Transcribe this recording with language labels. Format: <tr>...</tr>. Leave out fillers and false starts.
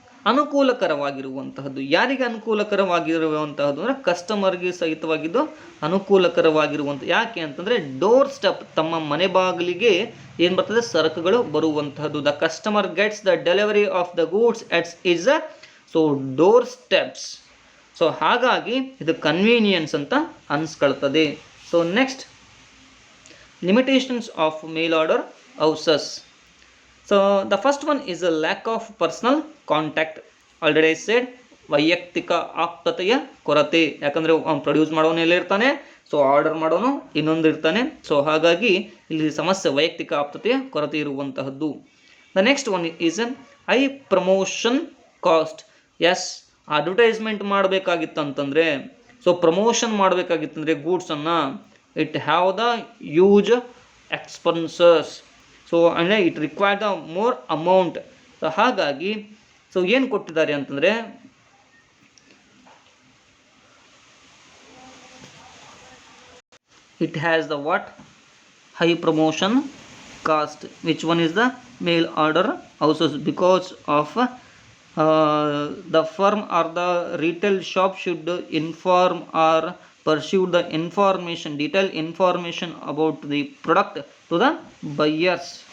<kn>ಅನುಕೂಲಕರವಾಗಿರುವಂತಹದ್ದು. ಯಾರಿಗೆ ಅನುಕೂಲಕರವಾಗಿರುವಂತಹದ್ದು ಅಂದರೆ ಕಸ್ಟಮರ್ಗೆ ಸಹಿತವಾಗಿದ್ದು ಅನುಕೂಲಕರವಾಗಿರುವಂಥ. ಯಾಕೆ ಅಂತಂದರೆ ಡೋರ್ ಸ್ಟೆಪ್, ತಮ್ಮ ಮನೆ ಬಾಗಿಲಿಗೆ ಏನು ಬರ್ತದೆ, ಸರಕುಗಳು ಬರುವಂತಹದ್ದು.</kn> <en>The customer gets the delivery of the goods its is so door steps.</en> <kn>So ಹಾಗಾಗಿ ಇದು ಕನ್ವೀನಿಯನ್ಸ್ ಅಂತ ಅನ್ಸ್ಕೊಳ್ತದೆ.</kn> <en>So next, limitations of mail order houses. So the first one is a lack of personal contact. Already I said,</en> <kn>ವೈಯಕ್ತಿಕ ಆಪ್ತತೆಯ ಕೊರತೆ. ಯಾಕಂದರೆ produce ಮಾಡೋನು ಎಲ್ಲಿರ್ತಾನೆ, so order ಮಾಡೋನು ಇನ್ನೊಂದು ಇರ್ತಾನೆ. ಸೊ ಹಾಗಾಗಿ ಇಲ್ಲಿ ಸಮಸ್ಯೆ ವೈಯಕ್ತಿಕ ಆಪ್ತತೆಯ ಕೊರತೆ ಇರುವಂತಹದ್ದು.</kn> <en>The next one is high promotion cost. Yes, advertisement</en> <kn>ಮಾಡಬೇಕಾಗಿತ್ತು ಅಂತಂದರೆ,</kn> <en>so promotion</en> <kn>ಮಾಡಬೇಕಾಗಿತ್ತಂದರೆ ಗೂಡ್ಸನ್ನು,</kn> <en>It have the huge expenses. So ಅಂದರೆ it require the more amount. So</en> <kn>ಹಾಗಾಗಿ ಸೊ ಏನು ಕೊಟ್ಟಿದ್ದಾರೆ ಅಂತಂದರೆ,</kn> <en>it has the what, high promotion cost. Which one is the mail order houses? Because of the firm or the retail shop should inform or pursue the information, detailed information about the product to the buyers.</en>